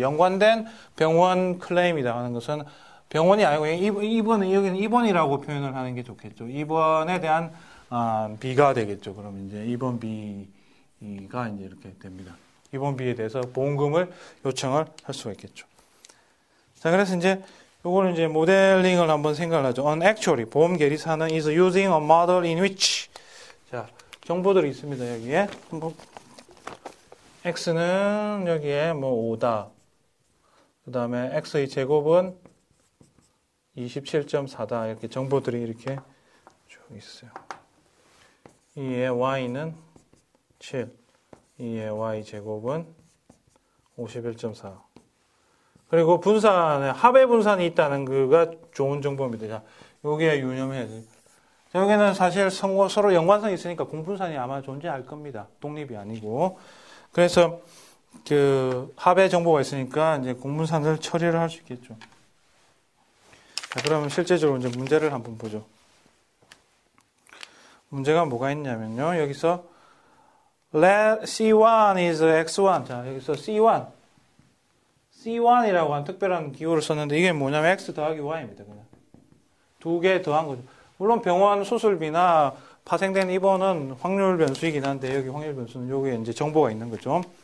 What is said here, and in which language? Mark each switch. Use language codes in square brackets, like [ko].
[ko] 연관된 병원 클레임이다 하는 것은 병원이 아니고 여기는 입원이라고 표현을 하는 게 좋겠죠. 입원에 대한 비가 되겠죠. 그럼 이제 입원비가 이제 이렇게 됩니다. 입원비에 대해서 보험금을 요청을 할 수가 있겠죠. 자, 그래서 이제 요거는 이제 모델링을 한번 생각을 하죠. [en] Actually, [ko] 보험 계리사는 [en] is using a model in which. [ko] 자, 정보들이 있습니다. 여기에. x는 여기에 뭐 5다. 그 다음에 x의 제곱은 27.4다. 이렇게 정보들이 이렇게 쭉 있어요. 이에 y는 7. 이에 y 제곱은 51.4. 그리고 합의 분산이 있다는 거가 좋은 정보입니다. 자, 여기에 유념해야 돼요. 여기는 사실 서로 연관성이 있으니까 공분산이 아마 존재할 겁니다. 독립이 아니고. 그래서 합의 정보가 있으니까 이제 공분산을 처리를 할 수 있겠죠. 자, 그러면 실제적으로 이제 문제를 한번 보죠. 문제가 뭐가 있냐면요. 여기서 [en] let C1 is X1. [ko] 자, 여기서 C1이라고 하는 특별한 기호를 썼는데 이게 뭐냐면 X 더하기 Y입니다. 그냥 두 개 더한 거죠. 물론 병원 수술비나 파생된 입원은 확률 변수이긴 한데 여기 확률 변수는 여기에 이제 정보가 있는 거죠.